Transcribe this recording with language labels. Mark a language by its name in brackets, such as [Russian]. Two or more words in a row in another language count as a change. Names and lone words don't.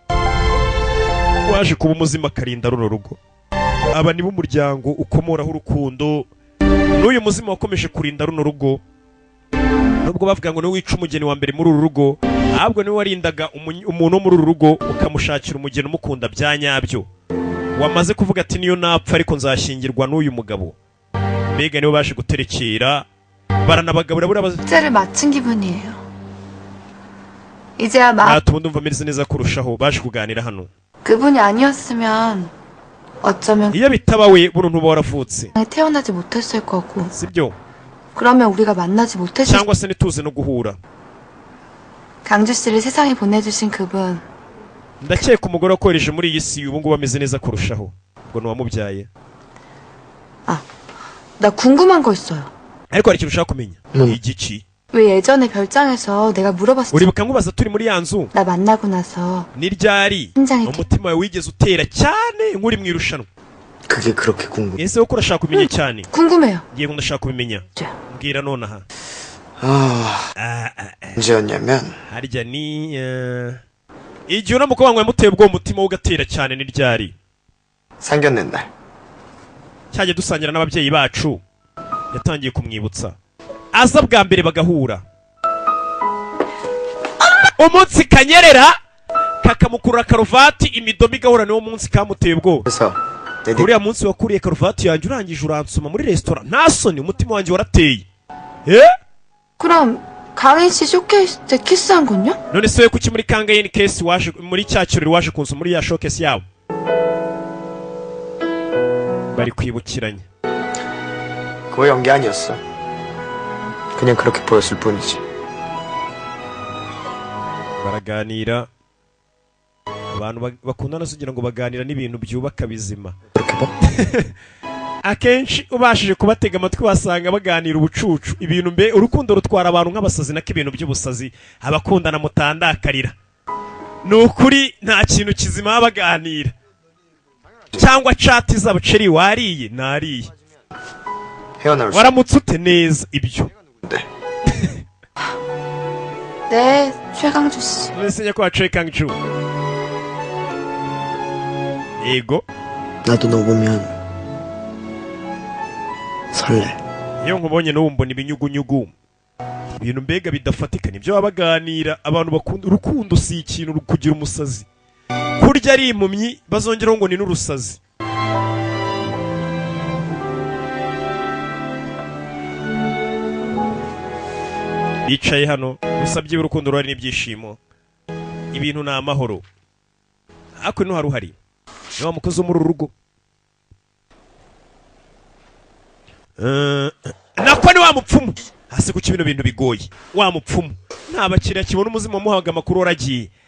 [Kinyarwanda] umuzima akarinda runo rugo aba ni b'umuryango ukomoraho urukundo n'uyu muzima wakomeje kurinda runo rugo nubwo bavuga ngo niwe wica umugeni wa mbere muri uru rugo ahubwo niwe warindaga umuntu wo muri uru rugo ukamushakira umugeni umukunda bya nyabyo wamaze kuvuga ati niyo napfa ariko nzashyingirwa n'uyu mugabo mbega niwe baje guterekera baranabagabura [Korean] 를 마친 기분이에요. 이제야 마 [Kinyarwanda] tubundi umva ameze neza kurushaho baje kuganira hano [Korean] 그분이 아니었으면 어쩌면 [Kinyarwanda] iyo bitaba we buno ntuba waravutse [Korean] 태어나지 못했을 거고 [Kinyarwanda] sibyo [Korean] 그러면 우리가 만나지 못했을 [Kinyarwanda] cyangwa se ntituze no guhura [Korean] 강주 씨를 세상에 보내주신 그분 [Kinyarwanda] ndakeka umugore wakohereje muri iyi si ubu ngubu ameze neza kurushaho. ubwo nuwamubyaye. [Korean] 나 궁금한 거 있어요. [Kinyarwanda] ariko hari ikintu ushaka kumenya. igiki? [Korean] 왜 예전에 별장에서 내가 물어봤어. [Kinyarwanda] uribuka nkubaza turi muri ya nzu [Korean] 나 만나고 나서 [Kinyarwanda] ni ryari [Korean] 심장이 [Kinyarwanda] umutima wawe wigeze utera cyane nk'uri mu irushanwa? [Korean] 그게 그렇게 궁금. [Kinyarwanda] ese uko urashaka kumenya cyane? [Korean] 궁금해요. [Kinyarwanda] ngiye ngo ndashaka kubimenya. mbwira nonaha. [Korean] 언제였냐면 [Kinyarwanda] harya ni igihe uramuka wanyweye muteye ubwo umutima ugatera cyane ni ryari? [Korean] 상견례 날. [Kinyarwanda] cyajya dusangira n'ababyeyi bacu yatangiye kumwibutsa aza bwa mbere bagahura umunsi kanyerera kakamukurura karuvati imidomo igahura niwo munsi kamuteye ubwo. uriya munsi wakuriye karuvati yanjye urangije uransoma muri resitora nta soni umutima wanjye warateye. [Korean] 그럼 강인 씨 쇼케이스 때 키스한 건요? [Kinyarwanda] none se kuki muri Kangayini case waje muri cya kirori waje kunsoma muri ya showcase yabo? bari kwibukiranya. [Korean] 그거 연기 아니었어. 그냥 그렇게 보였을 뿐이지. [Kinyarwanda] baraganira abantu bakundana sugira ngo baganira n'ibintu byubaka bizima. akenshi ubashije kubatega amatwi wasanga baganira ubucucu ibintu mbe urukundo rutwara abantu nk'abasazi nako ibintu by'ubusazi abakundana mutandakarira nukuri nta kintu kizima baganira cyangwa chat zabo ceri wariye nariye waramutse ute neza ibyo. [Korean] 네, 최강주 씨. [Kinyarwanda] nese ko 최강주. yego [Korean] 나도 너 보면 설레. [Kinyarwanda] iyo nkubonye no mbona ibinyugunyugu ibintu mbega bidafatika nibyo babaganira abantu bakunda urukundo si ikintu kugira umusazi kurya ari impumyi bazongeraho ngo ni n'urusazi. bicaye hano usabye urukundo rwari n'ibyishimo ibintu ni amahoro ariko no haruhari ni wa mukozi wo muri uru rugo nako ni wa mupfumu hasi kuki bino bintu bigoye wa mupfumu nta bakiriya kibona umuzima muhaga amakuru waragiye.